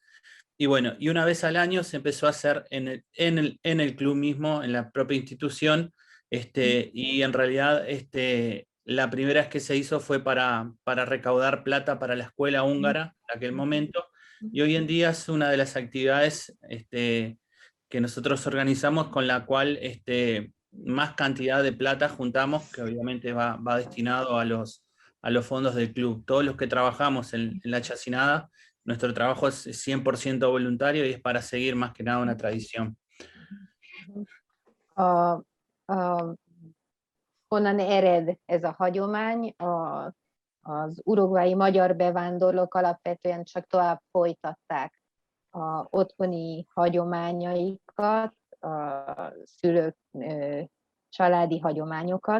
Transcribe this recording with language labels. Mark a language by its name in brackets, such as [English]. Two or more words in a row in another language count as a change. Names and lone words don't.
[Spanish] Y bueno, y una vez al año se empezó a hacer en el club mismo, en la propia institución, y en realidad la primera vez que se hizo fue para recaudar plata para la escuela húngara en aquel momento, y hoy en día es una de las actividades que nosotros organizamos con la cual más cantidad de plata juntamos, que obviamente va destinado a los fondos del club. Todos los que trabajamos en la chacinada, nuestro trabajo es 100% voluntario y es para seguir más que nada una tradición. [Hungarian] Honnan ered ez a hagyomány? Az uruguayi magyar bevándorlók alapvetően csak tovább folytatták az otthoni hagyományaikat, a szülők családi hagyományokat.